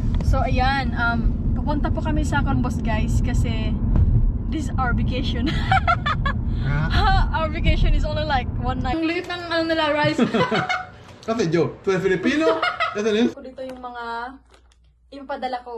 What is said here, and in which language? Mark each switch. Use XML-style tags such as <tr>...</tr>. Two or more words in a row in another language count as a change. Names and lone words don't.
<tl>So ayan, pupunta po kami sa Columbus guys kasi</tl> <en>this is our vacation. Our vacation is only like one night.</en> <tl>Ang liit ng ano nila, rice.</tl> <es>Kasi Joe, tú eres Filipino, ya tenés.</es> <tl>Dito yung mga ipapadala ko.</tl>